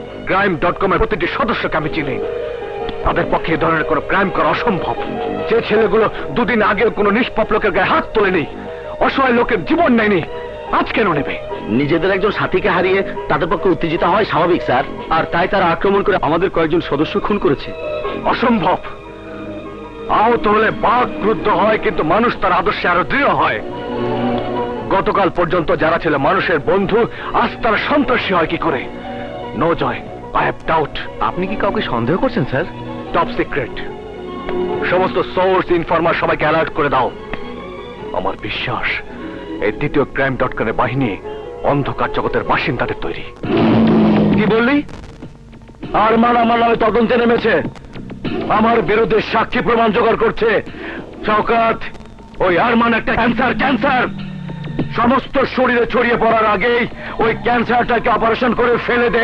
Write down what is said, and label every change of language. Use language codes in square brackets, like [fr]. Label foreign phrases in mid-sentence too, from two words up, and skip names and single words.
[bn] crime.com এর প্রতিটি সদস্যকে আমি চিনি। তাদের পক্ষে এ ধরনের কোনো ক্রাইম করা অসম্ভব। যে ছেলেগুলো দুদিন আগেও কোনো নিষ্পাপ লোকের গায়ে হাত তোলেনি, অসহায় লোকের জীবন নেয়নি, আজ কেন নেবে? নিজেদের একজন সাথীকে হারিয়ে তাদের পক্ষে উত্তেজিত হয় স্বাভাবিক স্যার, আর তাই তারা আক্রমণ করে আমাদের কয়েকজন সদস্য খুন করেছে। অসম্ভব। আহত হলে বাঘ ক্রুদ্ধ হয়, কিন্তু মানুষ তার আদর্শে আরো দৃঢ় হয়। গতকাল পর্যন্ত যারা ছিল মানুষের বন্ধু, আজ তারা সন্ত্রাসী হয় কি করে? [en] No Joy, I have doubt. [bn] আপনি কি কাউকে সন্দেহ করছেন স্যার? [en] Top secret. [bn] সমস্ত [en] source informer [bn] সবাইকে অ্যালার্ট করে দাও। আমার বিশ্বাস এই দ্বিতীয় crime.com এর বাহিনী অন্ধকার জগতের বাসিন্দাদের তৈরি। কি বললি? আরমান আমার নামে তদন্তে নেমেছে, আমার বিরুদ্ধে সাক্ষী প্রমাণ জোগাড় করছে। শওকত, ওই আরমান একটা ক্যান্সার। সমস্ত শরীরে ছড়িয়ে পড়ার আগেই ওই ক্যান্সারটাকে অপারেশন করে ফেলে দে।